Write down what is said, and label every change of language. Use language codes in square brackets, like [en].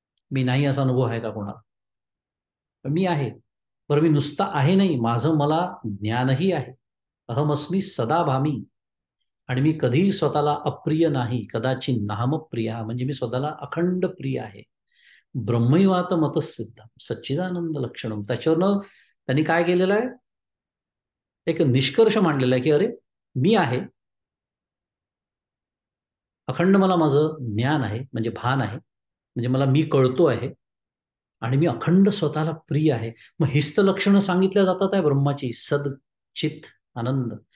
[mr] मी नाही असा अनुभव आहे का कोणाला? मी आहे. बरं, मी नुसता आहे नाही, माझं मला ज्ञानही आहे. [sa] अहमस्मी सदा भामी. [mr] आणि मी कधीही स्वतःला अप्रिय नाही. [sa] कदाचित नाहम प्रिया [mr] म्हणजे मी स्वतःला अखंड प्रिय आहे. [sa] ब्रह्मैवात मतसिद्ध सच्चिदानंद लक्षणम. [mr] त्याच्यावरनं त्यांनी काय केलेलं आहे? एक निष्कर्ष मांडलेला आहे की अरे मी आहे, अखंड मला माझं ज्ञान आहे म्हणजे भान आहे, म्हणजे मला मी कळतो आहे आणि मी अखंड स्वतःला प्रिय आहे. मग हीच तर लक्षणं सांगितल्या जातात आहे ब्रह्माची, सद चित आनंद.